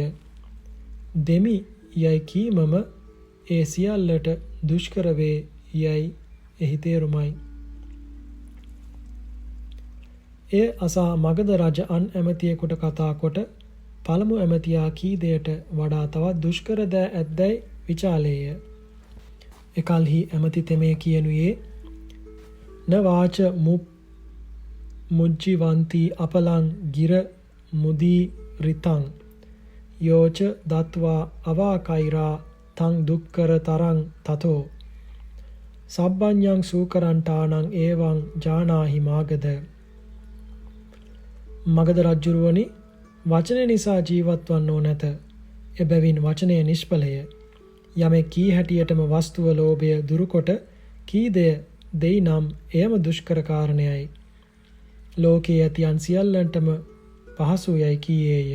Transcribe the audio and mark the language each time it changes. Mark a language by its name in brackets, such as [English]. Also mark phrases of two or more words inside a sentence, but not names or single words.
[Sinhala] දෙමි යයි කීමම ඒ සියල්ලට දුෂ්කර වේ යයි එහි තේරුමයි. එය අසා මගධ රජ අන් ඇමතියෙකුට කතා කොට පළමු ඇමතියා කී දෙයට වඩා තවත් දුෂ්කර දෑ ඇද්දැයි විචාලේය. එකල්හි ඇමති තෙමේ කියනුයේ [Pali] න වාච මුජ්ජිවන්ති අපලං ගිර මුදී රිතං යෝච දත්වා අවාකෛරා තං දුක්කර තරං තතෝ සබ්බඤ්ඤං සූකරං ඨානං එවං ජානාහි මාගද. [Sinhala] මගධ රජුරුවනි, වචනය නිසා ජීවත් වන්නෝ නැත. එබැවින් වචනය නිෂ්ඵලය. යමෙක් කී හැටියටම වස්තුව ලෝභය දුරුකොට කී දෙය දෙයි නම් එයම දුෂ්කර කාරණයයි. ලෝකයේ ඇති අන් සියල්ලන්ටම පහසු යයි කීයේය.